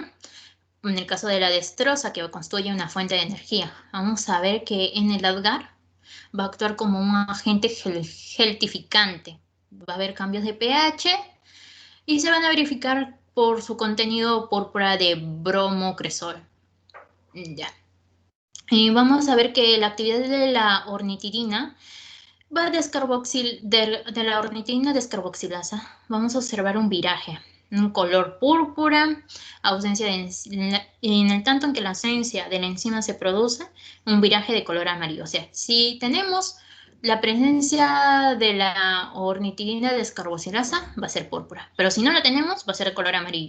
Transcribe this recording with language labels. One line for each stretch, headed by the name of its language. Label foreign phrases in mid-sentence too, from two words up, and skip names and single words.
Spanish: En el caso de la destrosa, que constituye una fuente de energía, vamos a ver que en el agar va a actuar como un agente geltificante. Va a haber cambios de pH y se van a verificar por su contenido púrpura de bromocresol. Ya. Y vamos a ver que la actividad de la ornitidina de la ornitidina descarboxilasa. Vamos a observar un viraje, un color púrpura, ausencia en el tanto en que la ausencia de la enzima se produce, un viraje de color amarillo. O sea, si tenemos la presencia de la ornitidina descarboxilasa, va a ser púrpura, pero si no la tenemos, va a ser de color amarillo.